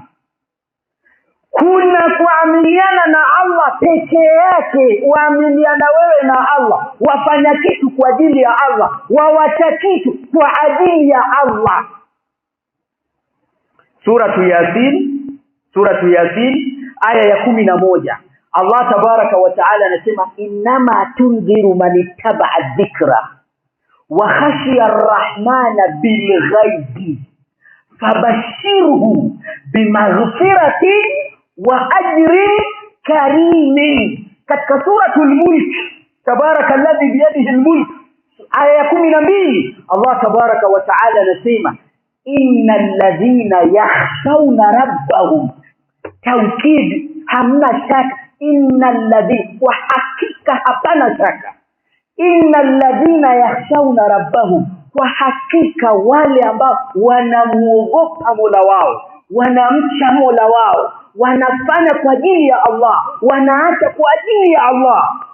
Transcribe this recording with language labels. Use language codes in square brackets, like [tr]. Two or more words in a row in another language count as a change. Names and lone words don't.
[sw] Kuna kuamiliana na Allah peke yake, uamiliana wewe na Allah, wafanya kitu kwa ajili ya Allah, wawacha kitu kwa ajili ya Allah. [ar] Suratu Yasin [sw] aya ya 11, [ar] الله تبارك وتعالى anasema إنما تنذر من اتبع الذكر وخشي الرحمن بالغيب فبشره بمغفرة وأجر كريم. Katika سورة الملك تبارك الذي بيده الملك, [sw] aya ya 12, [ar] الله تبارك و [sw] taala anasema [ar] إن الذين يخشون ربهم, [sw] taukid, hamna shaka, [ar] إن الذين, [sw] wa hakika hapana shaka, [ar] إن الذين يخشون ربهم, [sw] kwa hakika wale ambao wanamuogopa Mola wao, wanamcha Mola wao, wanafanya kwa ajili ya Allah, wanaacha kwa ajili ya Allah.